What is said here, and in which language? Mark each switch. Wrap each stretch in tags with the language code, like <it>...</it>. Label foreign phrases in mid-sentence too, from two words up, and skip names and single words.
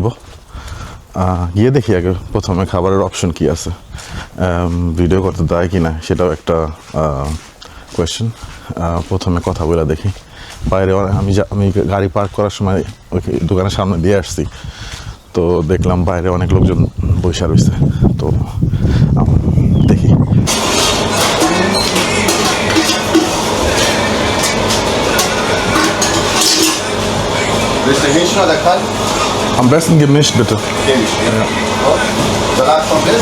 <bn>গিয়ে দেখি আগে প্রথমে খাবারের অপশন কি আছে, ভিডিও করতে দেয় কি না সেটাও একটা কোয়েশ্চেন। প্রথমে কথা বলে দেখি। বাইরে আমি গাড়ি পার্ক করার সময় ওই দোকানের সামনে দিয়ে আসছি, তো দেখলাম বাইরে অনেক লোকজন বসে রয়েছে। তো দেখি।</bn> <de>Willst du Hähnchen oder Kalb? Am besten gemischt, bitte. Gemischt, ja. Salat komplett?</de>